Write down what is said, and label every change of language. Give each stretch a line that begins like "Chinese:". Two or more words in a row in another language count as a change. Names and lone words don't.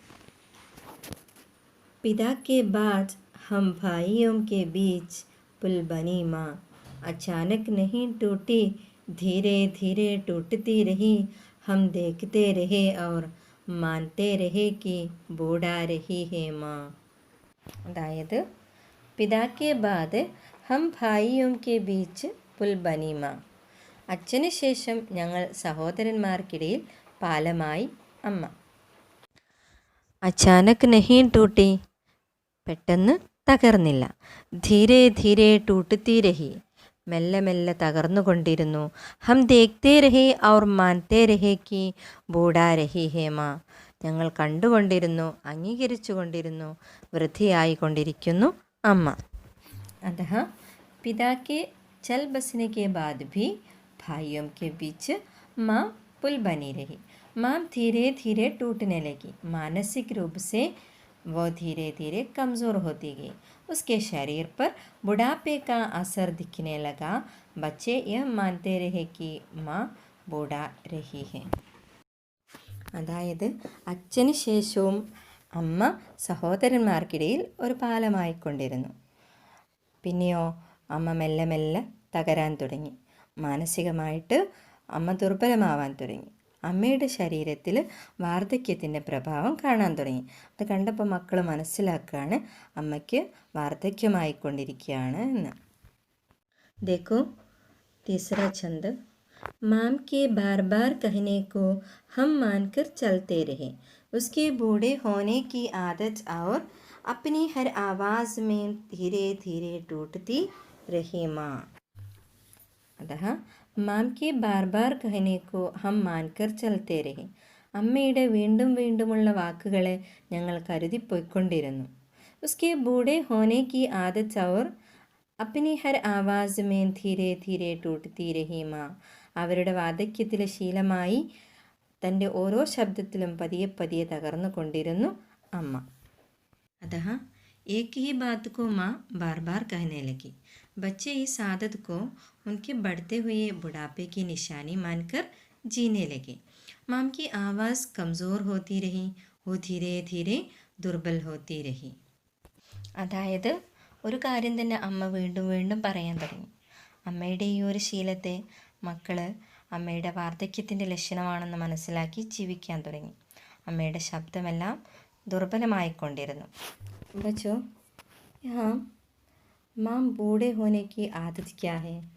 Hindi: पिता के बाद हम भाइयों के बीच पुल बनी माँ, अचानक नहीं टूटी, धीरे धीरे टूटती रही। हम देखते रहे और मानते रहे कि बूढ़ा रही है माँ। അതായത് पिता के बाद हम भाइयों के बीच पुल बनी माँ.
Malayalam: അച്ഛന് ശേഷം ഞങ്ങൾ സഹോദരന്മാർക്കിടയിൽ പാലമായി അമ്മ.
Hindi: अचानक नहीं टूटी,
Malayalam: പെട്ടെന്ന് തകർന്നില്ല.
Hindi: धीरे धीरे टूटती रही,
Malayalam: മെല്ലെ മെല്ലെ തകർന്നുകൊണ്ടിരുന്നു.
Hindi: हम देखते रहे और मानते रहे कि बूढ़ा रही है माँ,
Malayalam: ഞങ്ങൾ കണ്ടുകൊണ്ടിരുന്നു, അംഗീകരിച്ചു കൊണ്ടിരുന്നു, വൃദ്ധിയായിക്കൊണ്ടിരിക്കുന്നു അമ്മ.
Hindi: अतः पिता के चल बसने के बाद भी भाइयों के बीच माँ पुल बनी रही. माँ धीरे धीरे टूटने लगी. मानसिक रूप से वो धीरे धीरे कमज़ोर होती गई. उसके शरीर पर बुढ़ापे का असर दिखने लगा. बच्चे यह मानते रहे कि माँ बूढ़ा रही है.
Malayalam: അതായത് അച്ഛന് ശേഷവും അമ്മ സഹോദരന്മാർക്കിടയിൽ ഒരു പാലമായിക്കൊണ്ടിരുന്നു. പിന്നെയോ അമ്മ മെല്ലെ മെല്ലെ തകരാൻ തുടങ്ങി. മാനസികമായിട്ട് അമ്മ ദുർബലമാവാൻ തുടങ്ങി. അമ്മയുടെ ശരീരത്തിൽ വാർദ്ധക്യത്തിൻ്റെ പ്രഭാവം കാണാൻ തുടങ്ങി. അത് കണ്ടപ്പോൾ മക്കൾ മനസ്സിലാക്കുകയാണ് അമ്മയ്ക്ക് വാർദ്ധക്യമായിക്കൊണ്ടിരിക്കുകയാണ് എന്ന്.
Hindi: देखो तीसरा छंद. माम के बार बार कहने को हम मानकर चलते रहे. उसके बूढ़े होने की आदत और अपनी हर आवाज़ में धीरे धीरे टूटती रही माँ. अतः माम के बार बार कहने को हम मानकर चलते रहे.
Malayalam: അമ്മയുടെ വീണ്ടും വീണ്ടുമുള്ള വാക്കുകളെ ഞങ്ങൾ കരുതിപ്പോയിക്കൊണ്ടിരുന്നു.
Hindi: उसके बूढ़े होने की आदत और अपनी हर आवाज़ में धीरे धीरे टूटती रही माँ,
Malayalam: അവരുടെ വാർദ്ധക്യത്തിലെ ശീലമായി തൻ്റെ ഓരോ ശബ്ദത്തിലും പതിയെ പതിയെ തകർന്നു കൊണ്ടിരുന്നു അമ്മ.
Hindi: अतः एक ही बात को माँ बार बार कहने लगी. बच्चे इस आदत को उनके बढ़ते हुए बुढ़ापे की निशानी मानकर जीने लगे. माँ की आवाज़ कमज़ोर होती रही. वो धीरे धीरे दुर्बल होती रही.
Malayalam: അതായത് ഒരു കാര്യം തന്നെ അമ്മ വീണ്ടും വീണ്ടും പറയാൻ തുടങ്ങി. അമ്മയുടെ ഈ ഒരു ശീലത്തെ മക്കൾ അമ്മയുടെ വാർദ്ധക്യത്തിൻ്റെ ലക്ഷണമാണെന്ന് മനസ്സിലാക്കി ജീവിക്കാൻ തുടങ്ങി. അമ്മയുടെ ശബ്ദമെല്ലാം ദുർബലമായിക്കൊണ്ടിരുന്നു.
Hindi: बच्चों, यहाँ माँ बूढ़े होने की आदत क्या है?